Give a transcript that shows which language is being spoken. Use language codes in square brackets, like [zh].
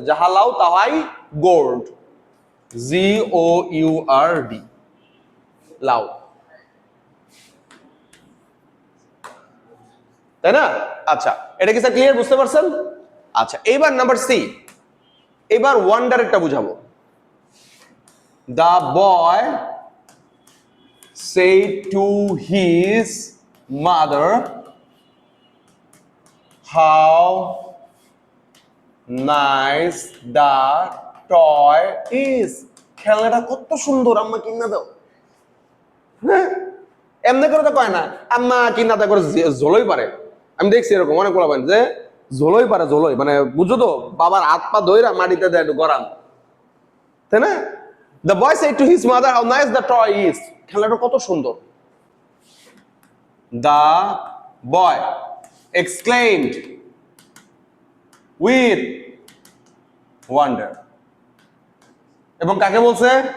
[bn] জাহালাও তাহাই gourd, GOURD, লাউ, তাই না? আচ্ছা, এটা কি স্যার ক্লিয়ার, বুঝতে পারছেন? আচ্ছা, এইবার নাম্বার সি, এবার ওয়ান্ডারেরটা বুঝাবো। [en] The boy said to his mother, how nice the toy is. [bn] খেলনাটা কত সুন্দর, আম্মা কিনা দাও। হ্যাঁ, এমনি করে তো কয় না আম্মা কিনা দাও, করে ঝোলই পারে। আমি দেখছি এরকম অনেক বলা যে ঝোলই পারে, ঝোলই মানে বুঝছো তো, বাবার হাত পা ধইরা মাটিতে দেয় একটু গরম, তাই না? [en] The boy said to his mother, how nice the toy is. [bn] খেলনাটা কত সুন্দর। [en] The boy exclaimed with wonder. [bn] এবং কাকে বলছে?